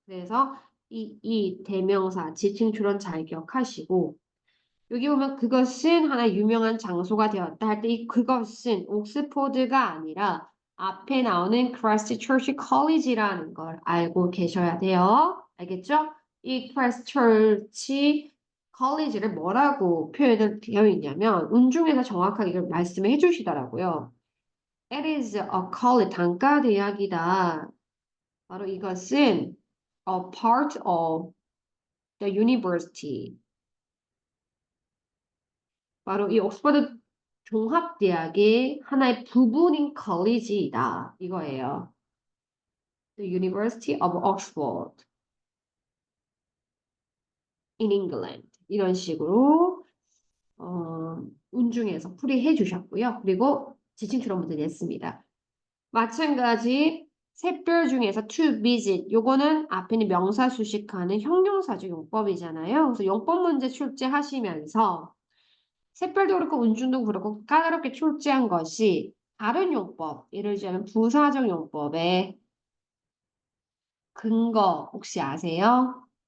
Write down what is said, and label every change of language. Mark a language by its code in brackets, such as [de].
[ko] 그래서 이 대명사, 지칭 추론 잘 기억하시고 여기 보면 그것은 하나의 유명한 장소가 되었다 할 때 이 그것은 옥스포드가 아니라 앞에 나오는 크라이스트처치 컬리지라는 걸 알고 계셔야 돼요. 알겠죠? 이 크라이스트처치 컬리지를 뭐라고 표현을 되어 있냐면 운중에서 정확하게 이걸 말씀을 해주시더라고요. [en] It is a college, [ko] 단과 대학이다. 바로 이것은 [en] a part of the university. [ko] 바로 이 옥스퍼드 종합대학의 하나의 부분인 컬리지이다. 이거예요. [en] The University of Oxford in England. [ko] 이런 식으로 운중에서 풀이해 주셨고요. 그리고 지칭 추론 문제 냈습니다. 마찬가지 샛별 중에서 [en] to visit [ko] 요거는 앞에 있는 명사 수식하는 형용사적 용법이잖아요. 그래서 용법 문제 출제하시면서 샛별도 그렇고 운중도 그렇고 까다롭게 출제한 것이 다른 용법, 예를 들자면 부사적 용법의 근거 혹시 아세요?